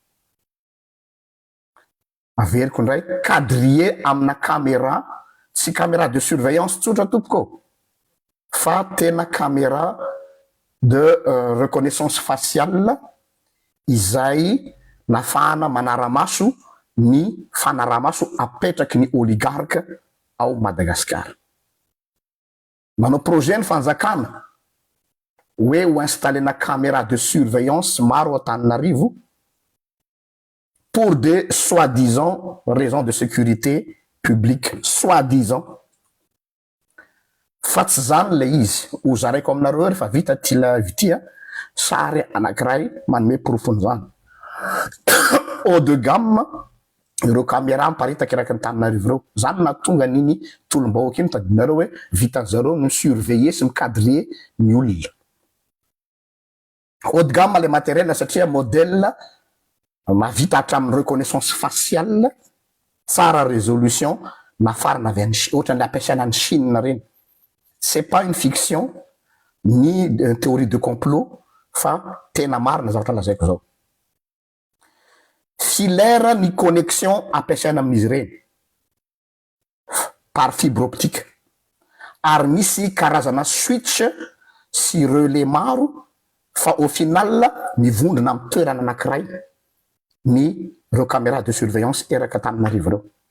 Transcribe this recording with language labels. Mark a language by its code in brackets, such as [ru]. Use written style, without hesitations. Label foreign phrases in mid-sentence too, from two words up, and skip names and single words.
[mg] Averiko ndray, quadriller amina caméra, tsy [fr] caméra de surveillance [mg] tsotra tompoko, fa tena [fr] caméra de reconnaissance faciale [mg] izay nafahana manara-maso ny fanara-maso apetraky ny oligarque ao Madagasikara. Manao projet ny fanjakana hoe ho installena [fr] caméra de surveillance [mg] maro Antananarivo [fr] pour des soi-disant raisons de sécurité publique, soi-disant. [mg] Fa tsy zany le izy. Ho zaraiko aminareo ery fa vita ty sary anankiray manome profon'izany. [fr] Haut de gamme [mg] ireo caméra miparitaka eraky ny Antananarivo reo. Zany natonga niny tolom-bahoaka iny tadinareo hoe vitan'zareo ny surveiller sy micadrer ny olona. [fr] Haut de gamme [mg] le matériel satria modèle mavita hatramin'ny [fr] reconnaissance faciale, [mg] tsara résolution, nafarana avy any ohatran'ny ampiasaina ny Chine reny. [fr] C'est pas une fiction ni une théorie de complot [mg] fa tena marina zavatra lazaiko zao. Filaire ny connexion ampiasaina amin'izy reny [fr] par fibre optique. [mg] Ary misy karazana switch sy relais maro fa [fr] au final [mg] mivondrona amin'ny toerana anankiray ny reo [fr] caméra de surveillance [mg] eraka Antananarivo reo.